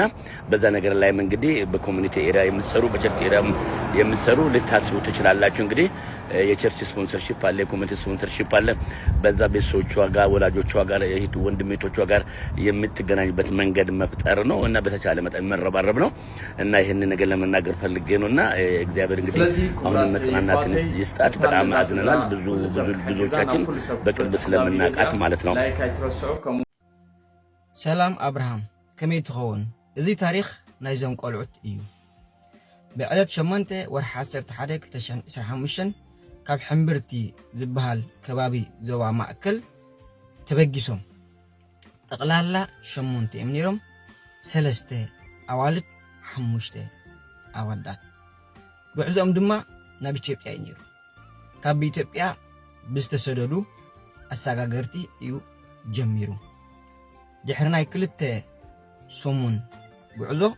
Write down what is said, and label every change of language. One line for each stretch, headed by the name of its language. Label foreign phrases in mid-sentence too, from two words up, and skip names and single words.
Amharic: በዛ ነገር ላይ እንግዲህ በኮሚኒቲ ኤሪያ የምትሰሩ በቸርች ኤሪያ የምትሰሩ ልታስቡ ትችላላችሁ እንግዲህ የቸርች ስፖንሰርሺፕ አለ የኮሚኒቲ ስፖንሰርሺፕ አለ በዛ ቤተሰቦቿ ጋር ወላጆቿ ጋር የሄዱ ወንድሜቶቿ ጋር የምትገናኝበት መንገድ መፍጠር ነው እና በተቻለ መጠን መረባረብ ነው እና ይሄን ነገር ለመናገር ፈልጌ ነውና እግዚአብሔር እንግዲህ አሁን መጽናናትን ይስጣት በጣም አዝነናል ብዙዎቻችን በቅርብ ስለምናቃት ማለት ነው
Tigrinya: ሰላም አብርሃም ከመይ ትኸውን እዚ ታሪክ ናይዞም ቆልዑት እዩ ብዕለት 8 ወርሒ 11 2025 ካብ ሕምብርቲ ዝበሃል ከባቢ ዞባ ማእከል ተበጊሶም ጠቕላላ 8 እዮም ነይሮም 3 ኣዋልድ 5 ኣወዳት ጉዕዞኦም ድማ ናብ ኢትዮጵያ እዩ ነይሩ ካብ ኢትዮጵያ ብዝተሰደዱ ኣሰጋገርቲ እዩ ጀሚሩ ድሕሪ ናይ 2 ሰሙን ጉዕዞ